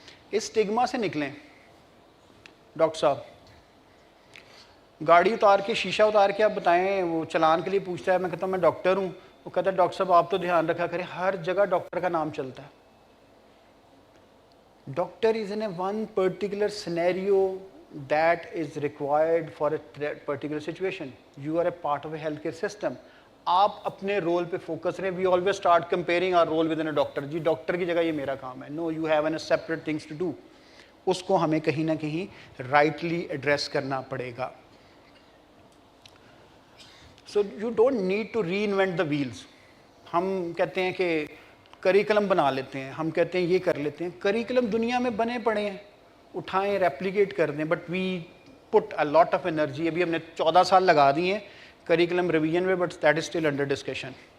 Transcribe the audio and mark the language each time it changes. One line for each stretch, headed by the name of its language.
Urdu: اس stigma سے نکلیں. Doctor صاحب گاڑی اتار کے, شیشہ اتار کے آپ بتائیں, وہ چلان کے لیے پوچھتا ہے, میں کہتا ہوں میں ڈاکٹر ہوں. وہ کہتا ہے ڈاکٹر صاحب آپ تو دھیان رکھا کریں, ہر جگہ ڈاکٹر کا نام چلتا ہے.
English: Doctor is in a one particular scenario that is required for a particular situation. You are a part of a healthcare system.
Urdu: آپ اپنے رول پہ فوکس رہیں.
English: We always start comparing our role within a doctor.
Urdu: جی doctor کی جگہ یہ میرا کام ہے.
English: No, you have separate things to do.
Urdu: اس کو ہمیں کہیں نہ کہیں
English: rightly address
Urdu: کرنا پڑے گا.
English: So you don't need to reinvent the wheels.
Urdu: ہم کہتے ہیں کہ کریکلم بنا لیتے ہیں, ہم کہتے ہیں یہ کر لیتے ہیں. کریکلم دنیا میں بنے پڑے ہیں, اٹھائیں ریپلیکیٹ کر دیں,
English: But we put a lot of energy.
Urdu: ابھی ہم نے 14 سال لگا دی ہیں کریکلم ریویژن میں,
English: But that is still under discussion.